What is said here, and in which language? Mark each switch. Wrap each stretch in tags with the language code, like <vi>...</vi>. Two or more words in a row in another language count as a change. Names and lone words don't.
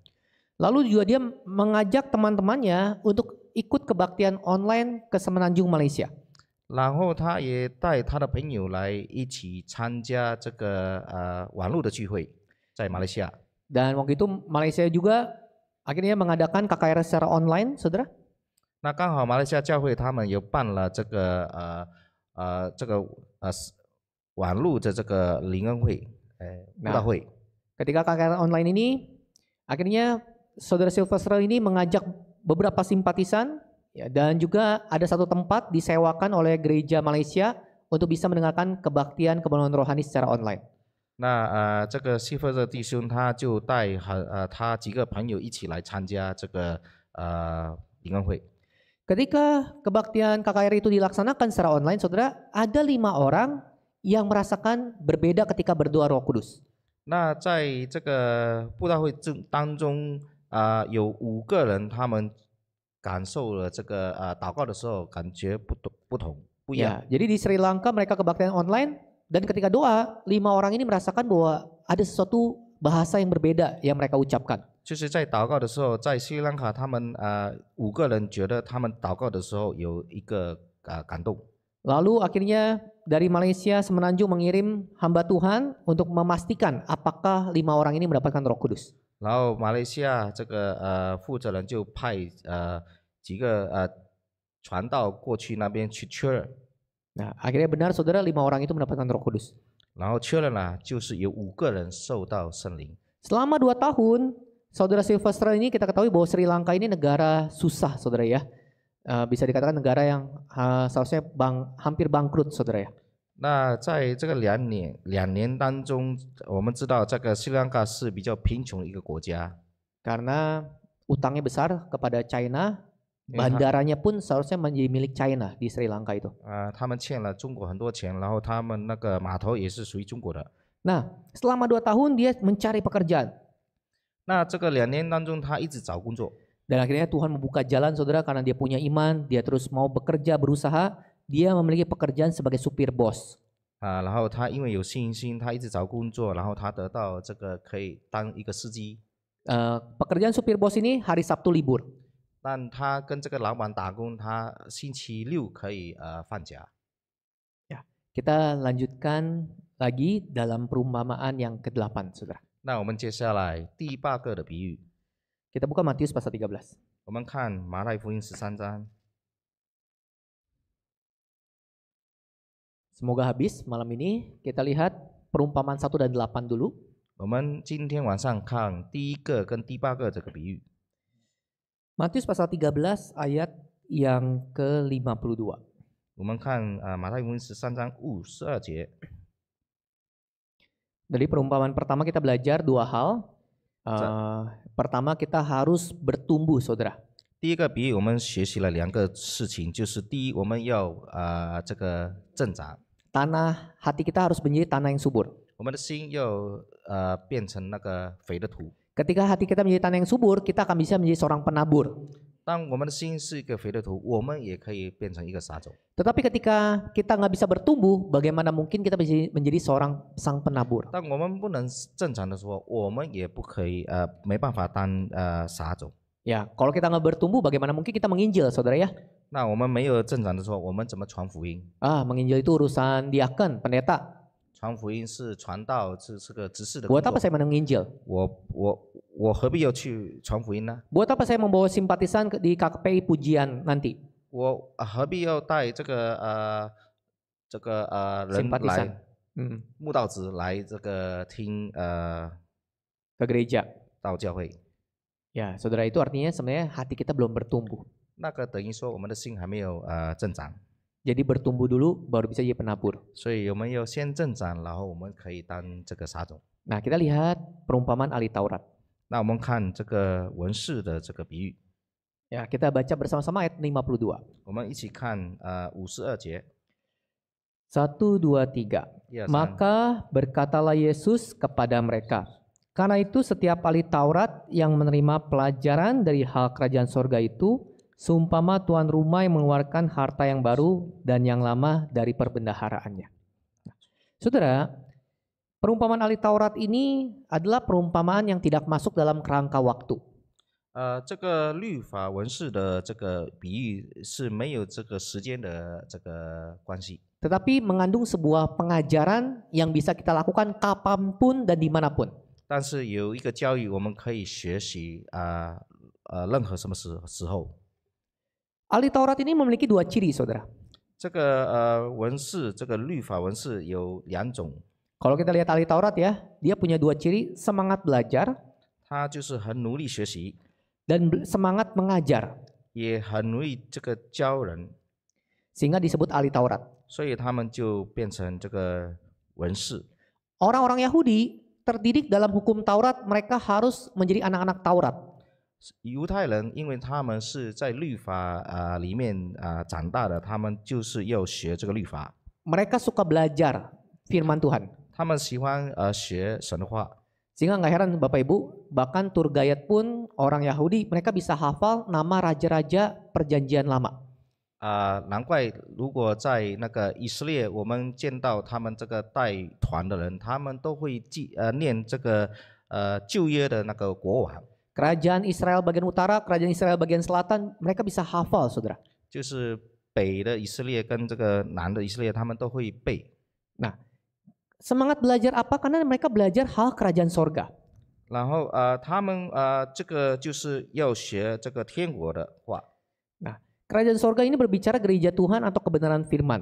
<id>Lalu juga dia mengajak teman-temannya untuk ikut kebaktian online ke Semenanjung Malaysia.</id> <zh>然后他也带他的朋友来一起参加这个网络的聚会，在马来西亚。</zh> <id>Dan waktu itu Malaysia juga akhirnya mengadakan KKR secara online, saudara.</id> <zh>那刚好马来西亚教会他们有办了这个网络的这个灵恩会，布道会。</zh> <id>Ketika KKR online ini, akhirnya saudara Silvester ini mengajak beberapa simpatisan, ya, dan juga ada satu tempat disewakan oleh gereja Malaysia untuk bisa mendengarkan kebaktian kebenaran rohani secara online.</id> <zh>那这个西弗的弟兄他就带他几个朋友一起来参加这个灵恩会。</zh> <id>Ketika kebaktian KKR itu dilaksanakan secara online, saudara, ada 5 orang yang merasakan berbeda ketika berdoa Roh Kudus.</id> <zh>那在这个布道会当中，有5个人，他们感受了这个祷告的时候，感觉不一样。</zh> <id>Ya, jadi di Sri Lanka mereka kebaktian online dan ketika doa 5 orang ini merasakan bahwa ada sesuatu bahasa yang berbeda yang mereka ucapkan.</id> <zh>就是在祷告的时候，在斯里兰卡，他们5个人觉得他们祷告的时候有一个感动。</zh> <id>Lalu akhirnya dari Malaysia Semenanjung mengirim hamba Tuhan untuk memastikan apakah 5 orang ini mendapatkan Roh Kudus.</id> <zh>然后马来西亚这个负责人就派几个传道过去那边去确认。</zh> <id>Nah, akhirnya benar saudara 5 orang itu mendapatkan Roh Kudus.</id> <zh>然后确认了，就是有5个人受到圣灵。</zh> <id>Selama 2 tahun, saudara Silvester ini kita ketahui bahwa Sri Lanka ini negara susah, saudara ya. Bisa dikatakan negara yang seharusnya hampir bangkrut, saudara ya.</id> <zh>那在这个2年当中，我们知道这个斯里兰卡是比较贫穷的一个国家，</zh> <id>Karena utangnya besar kepada China, bandaranya pun seharusnya menjadi milik China di Sri Lanka itu.</id> <zh>他们欠了中国很多钱，然后他们那个码头也是属于中国的。</zh> <id>Nah, selama 2 tahun dia mencari pekerjaan.</id> <zh>那这个2年当中，他一直找工作。</zh> <id>Dan akhirnya Tuhan membuka jalan, saudara, karena dia punya iman, dia terus mau bekerja, berusaha, dia memiliki pekerjaan sebagai supir bos.</id> <zh>然后他因为有信心，他一直找工作，然后他得到这个可以当一个司机。</zh> <id>Pekerjaan supir bos ini hari Sabtu libur.</id> <zh>但他跟这个老板打工，他星期6可以放假。</zh> <id>Ya, kita lanjutkan lagi dalam perumpamaan yang ke-8, saudara.</id> <zh>那我们接下来第8个的比喻。</zh> <id>Kita buka Matius pasal 13.</id> <zh>我们看马太福音13章。</zh> <id>Semoga habis malam ini. Kita lihat perumpamaan 1 dan 8 dulu.</id> <zh>我们今天晚上看第1个跟第8个这个比喻。</zh> <id>Matius pasal 13 ayat yang ke-52.</id> <zh>我们看马太福音13章52节。</zh> <id>Dari perumpamaan pertama kita belajar 2 hal. Pertama kita harus bertumbuh, saudara.</id> <zh>第一个比喻我们学习了2个事情，就是第一，我们要这个增长，</zh> <id>Tanah hati kita harus menjadi tanah yang subur.</id> <zh>我们的心要变成那个肥的土。</zh> <id>Ketika hati kita menjadi tanah yang subur, kita akan bisa menjadi seorang penabur.</id> <zh>当我们的心是一个肥的土，我们也可以变成一个撒种。</zh> <id>Tetapi ketika kita nggak bisa bertumbuh, bagaimana mungkin kita bisa menjadi seorang sang penabur?</id> <zh>当我们不能正常的说，我们也不可以没办法当撒种。</zh> <id>Ya, kalau kita nggak bertumbuh, bagaimana mungkin kita menginjil, saudara ya?</id> <zh>那我们没有正常的说，我们怎么传福音？</zh> <id>Menginjil itu urusan diaken, pendeta.</id> <zh>传福音是传道，是个执事的工</zh> <id>Buat apa</id> <zh>作。</zh> <id>saya menginjil?</id> <zh>我何必要去传福音呢？</zh> <id>Buat apa saya membawa simpatisan di KPI pujian nanti?</id> <zh>我何必要带这个人</zh> <id>Simpatisan.</id> <zh>来慕道子来这个听</zh> <id>Ke gereja.</id> <zh>到教会？</zh> <id>Ya, saudara, itu artinya sebenarnya hati kita belum bertumbuh.</id> <zh>那个等于说我们的心还没有增长，</zh> <id>Jadi bertumbuh dulu baru bisa jadi penabur.</id> <zh>所以我们要先增长，然后我们可以当这个撒种。</zh> <id>Nah, kita lihat perumpamaan ahli Taurat.</id> <zh>那我们看这个文士的这个比喻，</zh> <id>Ya, kita baca bersama-sama ayat 52.</id> <zh>我们一起看52节。</zh> <id>1, 2, 3.</id> <zh>1、2、3。</zh> <id>Maka berkatalah Yesus kepada mereka, karena itu setiap ahli Taurat yang menerima pelajaran dari hal kerajaan sorga itu, seumpama tuan rumah yang mengeluarkan harta yang baru dan yang lama dari perbendaharaannya. Saudara, perumpamaan ahli Taurat ini adalah perumpamaan yang tidak masuk dalam kerangka waktu.</id> <zh>这个律法文士的这个比喻是没有这个时间的这个关系，</zh> <id>Tetapi mengandung sebuah pengajaran yang bisa kita lakukan kapanpun dan dimanapun.</id> <zh>但是有一个教育我们可以学习任何什么时候。</zh> <id>Ahli Taurat ini memiliki 2 ciri, saudara.</id> <zh>这个文士，这个律法文士有2种，</zh> <id>Kalau kita lihat ahli Taurat ya, dia punya 2 ciri, semangat belajar</id> <zh>他就是很努力学习，</zh> <id>dan semangat mengajar,</id> <zh>也很努力这个教人，</zh> <id>sehingga disebut ahli Taurat.</id> <zh>所以他们就变成这个文士。</zh> <id>Orang-orang Yahudi terdidik dalam hukum Taurat, mereka harus menjadi anak-anak Taurat.</id> <zh>犹太人因为他们是在律法里面长大的，他们就是要学这个律法。</zh> <id>Mereka suka belajar firman Tuhan.</id> <zh>他们喜欢学神的话，</zh> <id>Sehingga nggak heran Bapak Ibu, bahkan</id> <en>tour guide</en> <id>pun orang Yahudi, mereka bisa hafal nama raja-raja perjanjian lama.</id> <zh>难怪如果在那个以色列，我们见到他们这个带团的人，他们都会念这个旧约的那个国王。</zh> <id>Kerajaan Israel bagian utara, kerajaan Israel bagian selatan, mereka bisa hafal, saudara.</id> <zh>就是北的以色列跟这个南的以色列，他们都会背。</zh> <id>Nah, semangat belajar apa? Karena mereka belajar hal kerajaan sorga.</id> <zh>然后他们这个就是要学这个天国的话。</zh> <id>Nah, kerajaan sorga ini berbicara gereja Tuhan atau kebenaran firman.</id>